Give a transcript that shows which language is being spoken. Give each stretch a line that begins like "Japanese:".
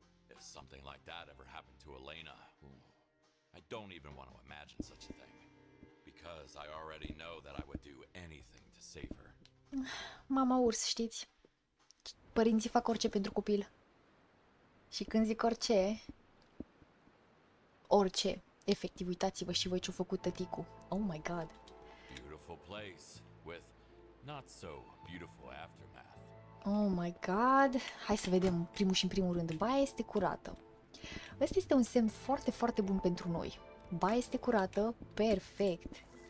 English: If something like that ever happened to Elena, I don't even want to imagine such a thing. Because I already know that I would do anything to save her.
Romanian: Mama urs, știți? Părinții fac orice pentru copil. Și când zic orice, efectiv, uitați-vă și voi ce-a făcut tăticu.
English: Oh my God. Beautiful place with not so beautiful aftermath. Oh my God.
Romanian: Hai să vedem în primul rând. Baia este curată. Ăsta este un semn foarte, foarte bun pentru noi. Baia este curată, perfect.